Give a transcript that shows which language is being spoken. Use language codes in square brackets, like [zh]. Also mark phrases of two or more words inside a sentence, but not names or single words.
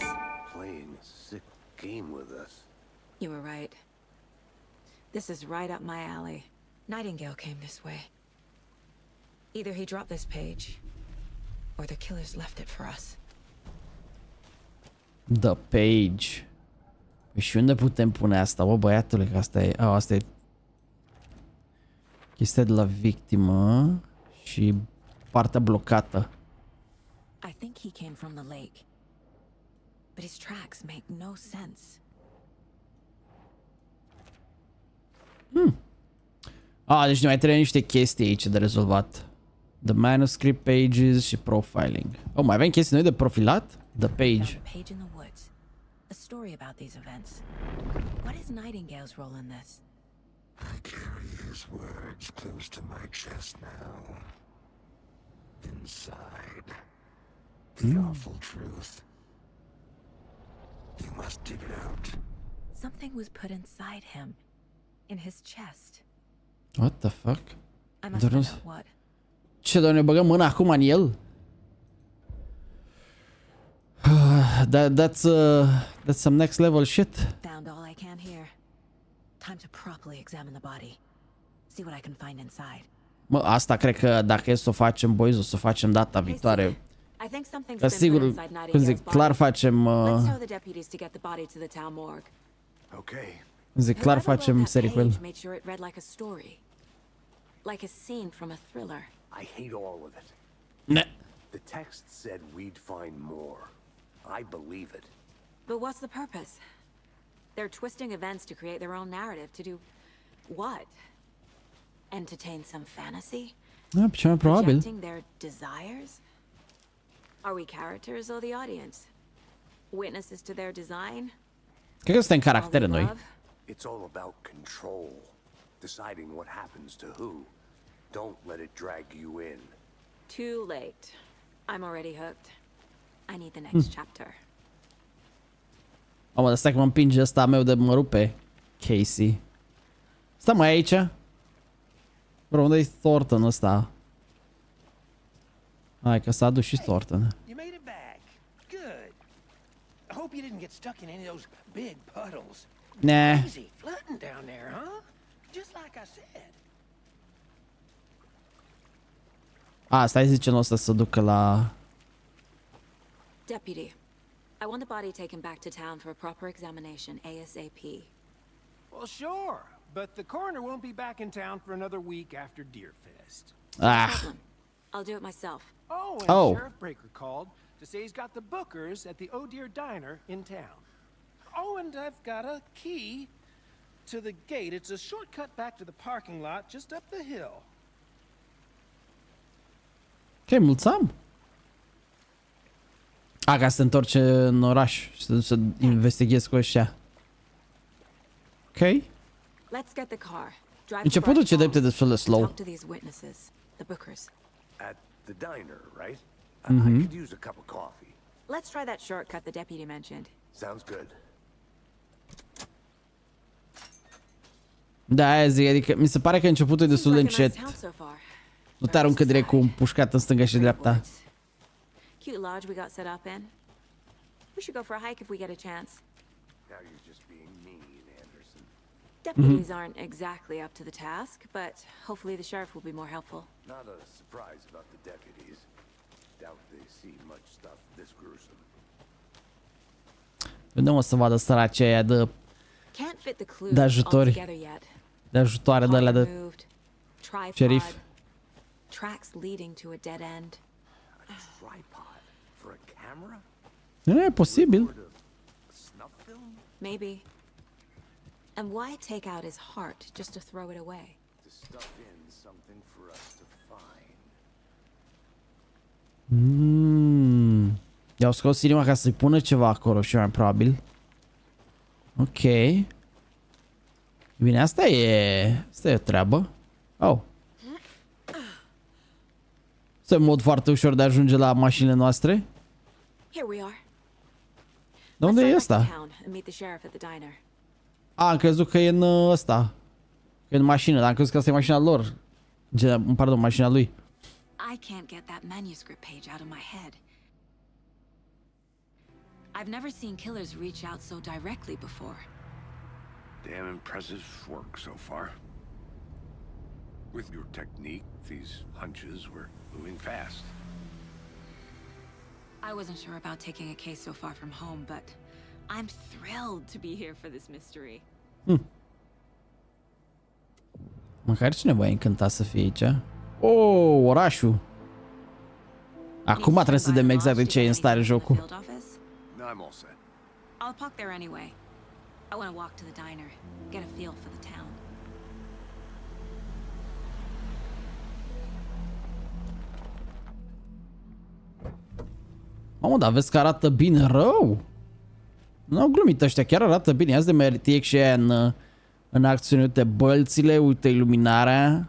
[en] Playing a sick game with us. You were right. This is right up my alley. Nightingale came this way. Either he dropped this page, or the killers left it for us. The page. [ro] Păi și unde putem pune asta, bă, băiatule, că asta e... Oh, asta e... Chestia de la victimă și partea blocată. [en] I think he came from the lake. But his tracks make no sense. [ro] Deci ne mai trebuie niște chestii aici de rezolvat. [en] The manuscript pages și profiling. [ro] Oh, mai avem chestii noi de profilat? [en] The page. Found a page in the woods. A story about these events. What is Nightingale's role in this? I carry his words close to my chest now. Inside. The awful truth. You must dig it out. Something was put inside him. In his chest. What the fuck? I must find out what. [ro] Ce, doar ne băgăm mâna acum în el? [en] That's some next level shit. Found all I can here. Time to properly examine the body. See what I can find inside. [ro] Mă, asta cred că dacă e să o facem, boys, o să o facem data viitoare. [en] I think something's [ro] Dar [en] been [ro] sigur, [en] put inside [ro] cum [en] Nightingale's [ro] zic, [en] body. [ro] clar facem... [en] Let's tell the deputies to get the body to the town morgue. Okay. [ro] Zic, clar facem serie cu el. [en] Made sure it read like a story. Like a scene from a thriller. I hate all of it. [ro] Ne. [en] The text said we'd find more. I believe it. But what's the purpose? They're twisting events to create their own narrative. To do what? Entertain some fantasy? [ro] Da, cel mai probabil. [en] Projecting their desires? Are we characters or the audience? Witnesses to their design? [ro] Cred că suntem caractere noi. [en] It's all about control. Deciding what happens to who. Don't let it drag you in. Too late. I'm already hooked. I need the next chapter. [ro] Mamă, dar stai că mă împinge ăsta meu de mă rupe. Casey. Stai mai aici. Bro, unde-i Thornton ăsta? Hai că s-a dus și Thornton. [en] You made it back. Good. I hope you didn't get stuck in any of those big puddles. Nah. Easy flooding down there, huh? Just like I said. [ro] Stai zice nu o să ducă la... [en] Deputy, I want the body taken back to town for a proper examination, ASAP. Well, sure, but the coroner won't be back in town for another week after Deerfest. No problem. I'll do it myself. Oh, and Oh. Sheriff Breaker called. to say he's got the bookers at the Oh Dear Diner in town. Oh, and I've got a key to the gate. It's a shortcut back to the parking lot just up the hill. [ro] Ok, mulțumim. Ca să te întorci în oraș și să investighezi cu ăștia. Ok. Începutul ce drept e destul de slow. [en] At the diner, right? I could use a cup of coffee. Let's try that shortcut the deputy mentioned. Sounds good. [ro] Da, aia zic, adică mi se pare că începutul e destul de încet. Nu te aruncă direct cu un pușcat în stânga și dreapta. [en] Cute lodge we got set up in. We should go for a hike if we get a chance. Now you're just being mean, Anderson. Deputies aren't exactly up to the task, but hopefully the sheriff will be more helpful. Not a surprise about the deputies. Doubt they see much stuff this gruesome. [ro] Vedem o să vadă săracii aia de ajutori. De ajutoare de alea de șerif. [en] Tracks leading to a dead end. A tripod for a camera? [ro] Nu e posibil. [en] Snuff film? Maybe. And why take out his heart just to throw it away? To stuff in something for us to find. [ro] I-au scos inima ca să-i pună ceva acolo și mai probabil. Ok. Bine, asta e o treabă. Oh. Este un mod foarte ușor de a ajunge la mașinile noastre. De unde e ăsta? Am crezut că e în ăsta. Că e în mașină, dar am crezut că asta e mașina lor. Pardon, mașina lui. [en] I can't get that manuscript page out of my head. I've never seen killers reach out so directly before. Damn impressive work so far. With your technique, these hunches were moving fast. I wasn't sure about taking a case so far from home, but I'm thrilled to be here for this mystery. [ro] Măcar cineva e încântat să fie aici. Oh, orașul. Acum trebuie să vedem exact de ce e în stare jocul. [en] I'm all set. I'll park there anyway. I want to walk to the diner, get a feel for the town. [ro] Mamă, dar vezi că arată bine rău. Nu au glumit ăștia, chiar arată bine. Ia-ți de RTX și aia în acțiune. Uite bălțile, uite iluminarea.